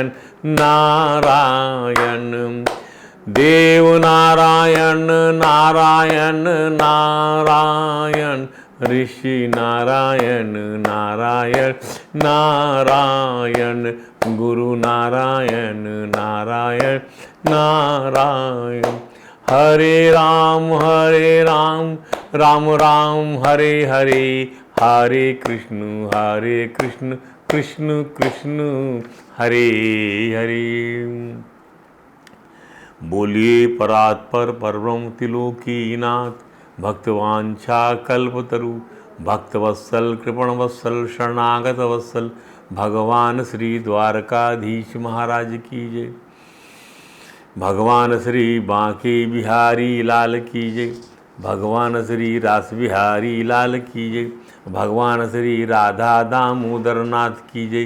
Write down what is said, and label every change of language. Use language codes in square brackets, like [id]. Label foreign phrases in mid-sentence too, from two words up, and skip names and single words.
[hi] नारायण देव नारायण नारायण नारायण ऋषि नारायण नारायण नारायण गुरु नारायण नारायण नारायण हरे राम राम राम हरे हरे हरे कृष्ण कृष्ण कृष्ण हरे हरे। बोलिए परात्पर परब्रह्म त्रिलोकीनाथ भक्तवांछा कल्पतरु भक्तवत्सल कृपणवत्सल शरणागत वत्सल भगवान श्री द्वारकाधीश महाराज की जय। भगवान श्री बांके बिहारी लाल की जय। भगवान श्री रास बिहारी लाल की जय। भगवान श्री राधा दामोदर नाथ की जय।